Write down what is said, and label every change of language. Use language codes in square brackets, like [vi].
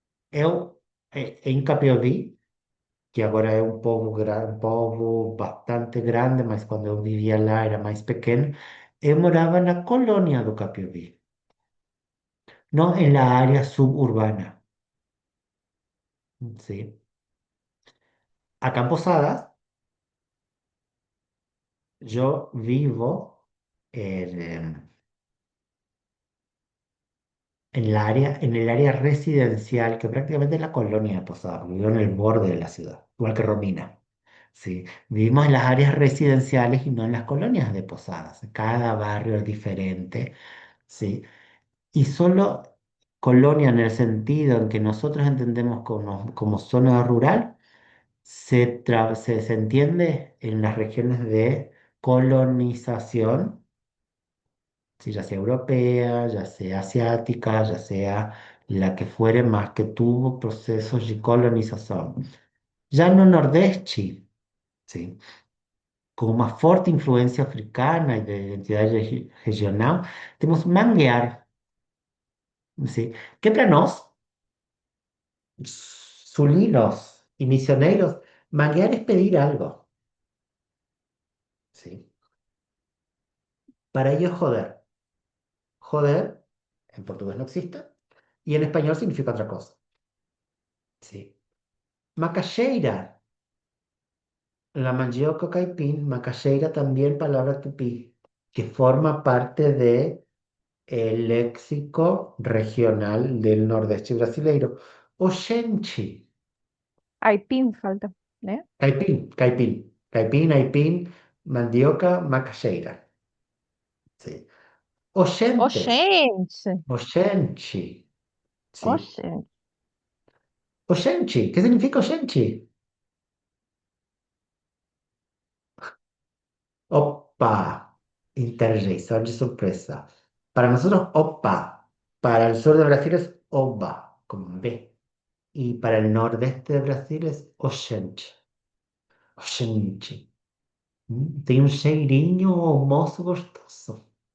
[pt] Eu, em Capiauí, que agora é um povo, um povo bastante grande, mas quando eu vivia lá era mais pequeno, eu morava na colônia do Capiauí, não em [es] la área suburbana, [pt] sim. [es] Acá en Posadas, yo vivo en en el área residencial, que prácticamente es la colonia de Posadas, vivo en el borde de la ciudad, igual que Romina. Sí, vivimos en las áreas residenciales y no en las colonias de Posadas. Cada barrio es diferente, sí. Y solo colonia en el sentido en que nosotros entendemos como zona rural, se entiende en las regiones de colonización, sí, ya sea europea, ya sea asiática, ya sea la que fuere, más que tuvo procesos de colonización. [pt] Ya no Nordeste, sí, con uma forte influência africana e de identidade regional, temos manguear, sim, que para nós, sulinos e misioneiros, manguear é pedir algo, sim. [es] Para ellos joder. Joder, en portugués no existe, y en español significa otra cosa, sí. Macaxeira, la mandioca caipín, macaxeira también palabra tupí, que forma parte de el léxico regional del nordeste brasileiro. [pt] Oxente, Aipim falta, né? caipim, caipim, caipim, aipim, mandioca, macaxeira. Sí. Oxente, Oxente! oxente, sí. Oxente! [es] Oxente, ¿qué significa oxente? [pt] Opa, interjeição de surpresa. [es] Para nosotros, opa. Para el sur de Brasil es oba, con B. Y para el nordeste de Brasil es oxente. [pt] Oxente. Tem um cheirinho, moço gostoso.